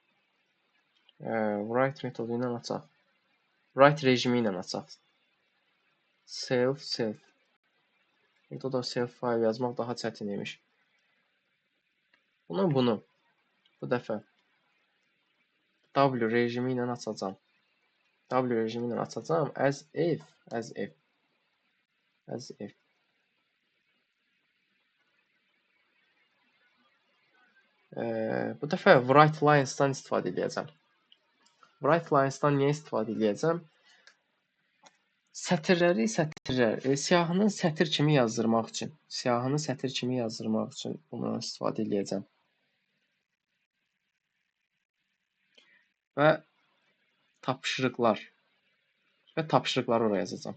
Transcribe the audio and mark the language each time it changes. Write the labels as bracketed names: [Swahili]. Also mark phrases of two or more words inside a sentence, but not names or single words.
[Azerbaijani] Write rejimi ilə açaq. Self. Burada da [English] self file [Azerbaijani] yazmaq daha çətin imiş. Bunu bu dəfə W rejimi ilə açacağam. [English] As if. [Azerbaijani] Bu dəfə [English] write lines- [Azerbaijani] dan istifadə edəcəm. [English] Write lines- [Azerbaijani] dan niyə istifadə edəcəm? Siyahının sətir kimi yazdırmaq üçün, bunu istifadə edəcəm. Və tapşırıqları oraya yazacağam.